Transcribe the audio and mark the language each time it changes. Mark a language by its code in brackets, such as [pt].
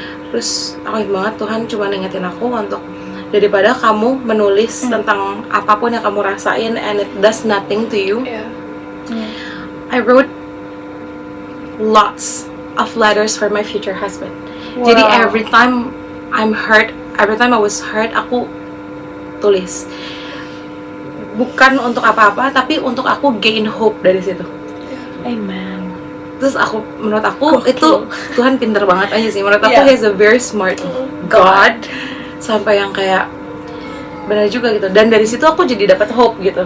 [id] Terus aku ingat banget Tuhan cuma ngingetin aku untuk daripada kamu menulis tentang apapun yang kamu rasain [en] and it does nothing to you. I wrote lots of letters for my future husband. [id] Jadi [en] every time I'm hurt, every time I was hurt, [id] aku tulis. Bukan untuk apa-apa, tapi untuk aku gain hope dari situ. [en] Amen. [id] Terus menurut aku Gokil. itu Tuhan pinter banget aja sih. Menurut aku [en] Yeah. he's a very smart God. [id] Sampai yang kayak benar juga gitu. Dan dari situ aku jadi dapat hope gitu.